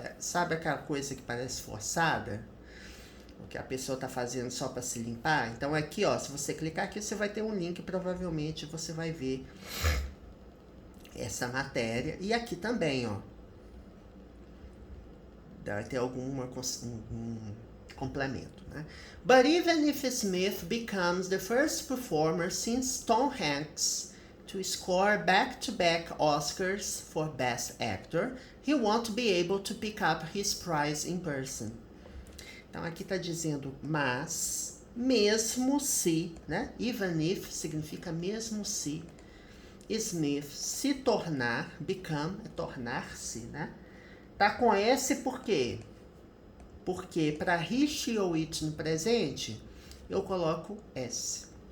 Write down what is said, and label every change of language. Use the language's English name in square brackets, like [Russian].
[Portuguese] Sabe aquela coisa que parece forçada? Que a pessoa está fazendo só para se limpar. Então aqui, ó, se você clicar aqui, você vai ter um link, provavelmente você vai ver essa matéria. E aqui também, ó, vai ter algum complemento, né? [English] But even if Smith becomes the first performer since Tom Hanks to score back-to-back Oscars for Best Actor, he won't be able to pick up his prize in person. [Portuguese] Então, aqui está dizendo, mas, mesmo se, né? [English] Even if [Portuguese] significa mesmo se Smith se tornar, become, é tornar-se, né? Tá com S por quê? Porque para he, she ou it no presente, eu coloco S.